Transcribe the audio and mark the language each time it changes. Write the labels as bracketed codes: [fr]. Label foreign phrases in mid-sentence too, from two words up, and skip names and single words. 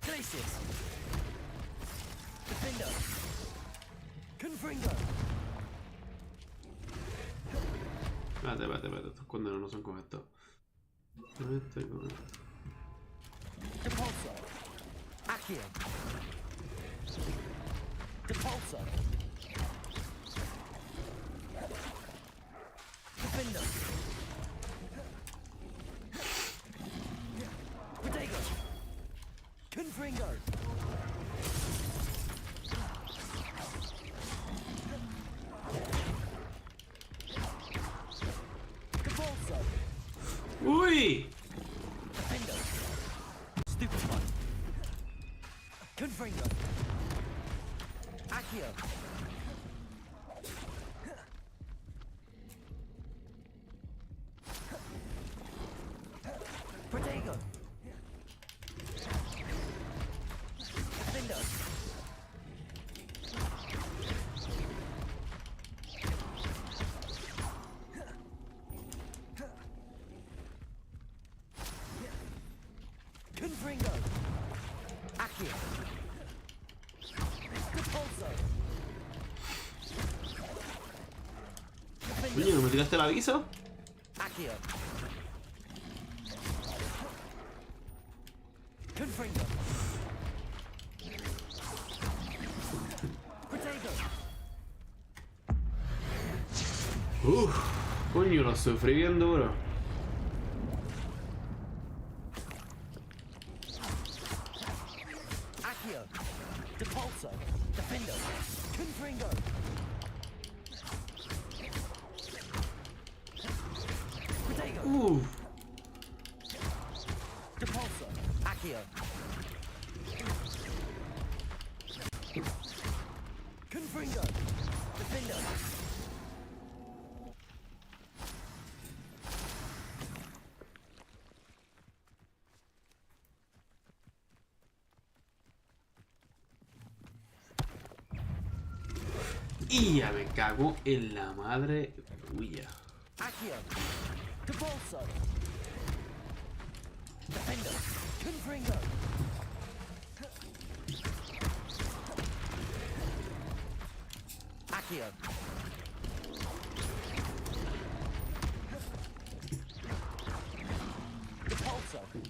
[es] Gracias. Defender. Confringo. Espérate, estos condenos no son con esto. Con esto y con esto. Depulso. Accio. Depulso. Defender. Protego. Confringo. Uy. Defender. [en] Stupid one. [es] Confringo. Accio. Protego. Defender. Confringo. Accio. Depulso. Oye, ¿no me tiraste el aviso? Accio. Confringo. Protego. Coño, lo sufrí bien duro. Accio. Depulso. Defender. Confringo. Protego. Depulso. Accio. Confringo. Defender. Y ya me cago en la madre tuya. Accio. Depulso. Defender. Confringo. Accio. Depulso.